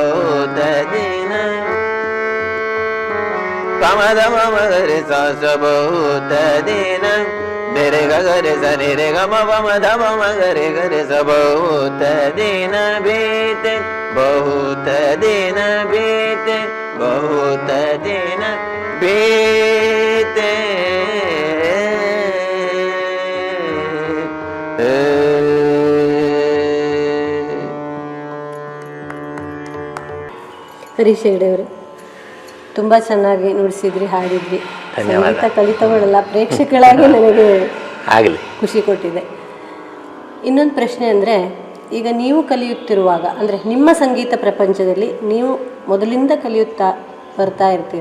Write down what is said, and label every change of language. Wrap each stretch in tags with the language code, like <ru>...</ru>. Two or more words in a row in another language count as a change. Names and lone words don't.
<hi>बहुत दिन ಪಮದ ಮಮಗರಿ ಸ बहुत दिन रे ग रे ಸ ನಿ ರೆ ಗ ಮ ಪ ಮ ಧ ಮ ಮ ಗ ರೆ ಸ बहुत दिन बीते बहुत दिन बीते बहुत दिन बीते</hi> <kn>ಹರೀಶ್ ಹೆಗ್ಡೆ ಅವರು ತುಂಬ ಚೆನ್ನಾಗಿ ನುಡಿಸಿದ್ರಿ, ಹಾಡಿದ್ರಿ. ಸಂಗೀತ ಕಲಿತವಳಲ್ಲ, ಪ್ರೇಕ್ಷಕಳಾಗಿ ನನಗೆ ಆಗಲಿ ಖುಷಿ ಕೊಟ್ಟಿದೆ. ಇನ್ನೊಂದು ಪ್ರಶ್ನೆ ಅಂದರೆ, ಈಗ ನೀವು ಕಲಿಯುತ್ತಿರುವಾಗ, ಅಂದರೆ ನಿಮ್ಮ ಸಂಗೀತ ಪ್ರಪಂಚದಲ್ಲಿ ನೀವು ಮೊದಲಿಂದ ಕಲಿಯುತ್ತಾ ಬರ್ತಾ ಇರ್ತೀರ.</kn>